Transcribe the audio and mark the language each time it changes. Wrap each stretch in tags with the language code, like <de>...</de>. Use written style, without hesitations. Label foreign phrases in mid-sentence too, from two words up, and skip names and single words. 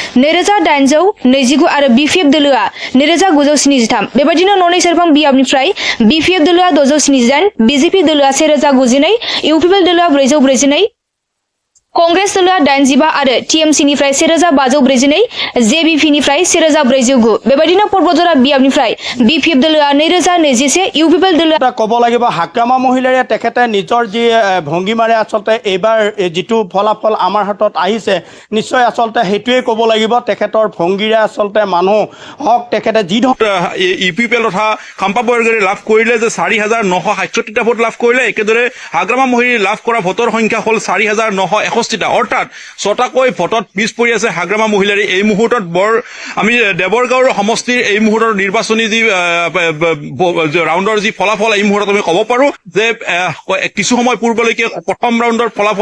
<brx>2829 आरो बिपिएफ दोलोआ 2973 बेबायदिनो ननै सेरफां बियाबनिफ्राय बिपिएफ दोलोआ 678 बिजेपि दोलोआ 1092 इउपिपिएल दोलोआ 442 कंग्रेस दोलोआ 85 आरो टीएमसीनिफ्राय 1542 जेबीपीनिफ्राय 1409 बेबायदिनो पर्बतजरा बियाबनिफ्राय बिपिएफ दोलोआ 2021 इउपिपिएल दोलोआ</brx> <as>ক'ব লাগিব হাগ্ৰামা মহিলাৰে তেখেতে নিজৰ যি ভংগীমাৰে আচলতে এইবাৰ যিটো ফলাফল আমাৰ হাতত আহিছে নিশ্চয় আচলতে হেতুৱে ক'ব লাগিব তেখেতৰ ভংগীৰে আচলতে মানুহ হক তেখেতে যি ইউপিপিএল তথা খাম্পা বৰগৰে লাভ কৰিলে যে 4967টা ভোট লাভ কৰিলে একেদৰে হাগ্ৰামা মহিলাই লাভ কৰা ভোটৰ সংখ্যা হ'ল 4961 অৰ্থাৎ ছটাকৈ ভোটত পিছ পৰি আছে হাগ্ৰামা মহিলাৰ এই মুহূৰ্তত আমি দেৱৰগাঁৱৰ সমষ্টিৰ এই মুহূৰ্তৰ নিৰ্বাচনী যি ৰাউণ্ডৰ যি ফলাফল এই মুহূৰ্তত আমি ক'ব পাৰো যে কিছু সময় পূৰ্বলৈকে প্ৰথম ৰাউণ্ডৰ ফলাফল</as>